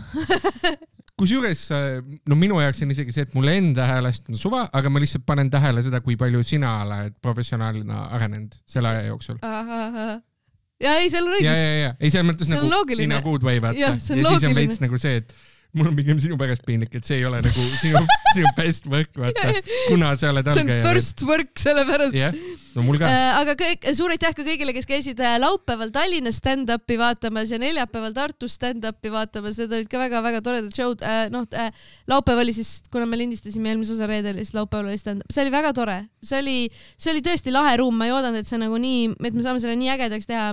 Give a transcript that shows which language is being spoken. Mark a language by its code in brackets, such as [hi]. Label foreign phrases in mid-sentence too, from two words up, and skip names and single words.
[et] Kusjuures, minu jaoks on isegi see, et mulle enda häälest on suva, aga ma lihtsalt panen tähele seda, kui palju sina oled professionaalina arenenud selle aja jooksul. Ja ei, seal on õigus. Ja. Ei, seal mõttes nagu [en] Ina Good Way [et] vaata. Ja siis on veits nagu see, et mul on pigem sinu pärast piinlik, et see ei ole nagu sinu [en] best work, [et] vaata, kuna sa oled algaja. See on [en] first work, [et] sellepärast. No mul ka. Aga suur aitäh ka kõigile, kes käisid laupäeval Tallinnas stand-upi vaatamas ja neljapäeval Tartus stand-upi vaatamas. Need olid ka väga-väga toredad showd. Laupäev oli siis, kuna me lindistasime eelmise osa reedel, siis laupäeval oli stand-up. See oli väga tore. See oli tõesti lahe ruum. Ma ei oodanud, et see nagu nii, et me saame selle nii ägedaks teha.